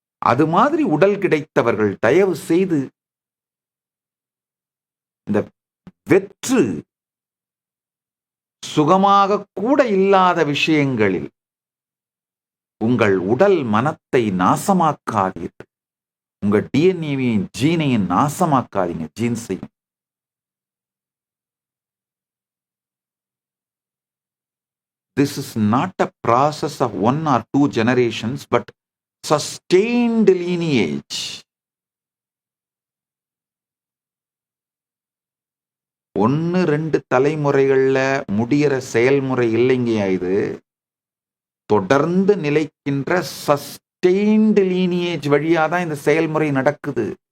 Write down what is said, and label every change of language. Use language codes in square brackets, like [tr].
[ta] அது மாதிரி உடல் கிடைத்தவர்கள் தயவு செய்து இந்த வெற்று சுகமாக கூட இல்லாத விஷயங்களில் உங்கள் உடல் மனத்தை நாசமாக்காதீர்கள். உங்க டிஎன்ஏவையும் ஜீனையும் நாசமாக்காதீங்க, ஜீன்ஸையும். [en] This is not a process of 1 or 2 generations, but sustained lineage. [ta] ஒன்னு 2 தலைமுறைகள்ல முடிகிற செயல்முறை இல்லைங்கயா. இது தொடர்ந்து நிலைக்கின்ற சஸ்டெயின்டு லீனியேஜ் வழியா தான் இந்த செயல்முறை நடக்குது.